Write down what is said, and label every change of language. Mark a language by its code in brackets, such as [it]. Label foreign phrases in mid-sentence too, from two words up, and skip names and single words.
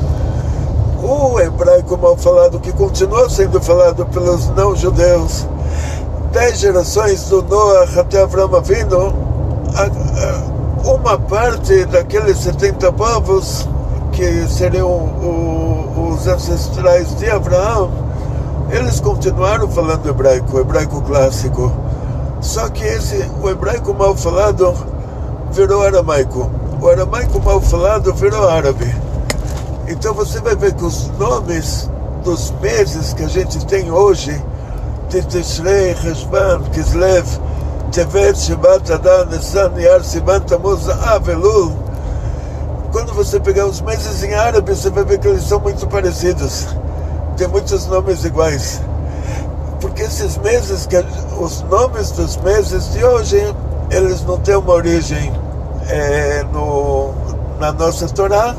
[pt] O hebraico mal falado, que continuou sendo falado pelos não-judeus, 10 gerações do Noah até Avraham Avinu, uma parte daqueles 70 povos, que seriam os ancestrais de Abraão, eles continuaram falando hebraico clássico. Só que o hebraico mal falado virou aramaico. O aramaico mal falado virou árabe. Então você vai ver que os nomes dos meses que a gente tem hoje, Tishrei, Cheshvan, Kislev, Tevet, Shevat, Adar, Nissan, Iyar, Sivan, Tammuz, Av, Elul, quando você pegar os meses em árabe, você vai ver que eles são muito parecidos. Tem muitos nomes iguais. Porque esses meses, os nomes dos meses de hoje, eles não têm uma origem na nossa Torá.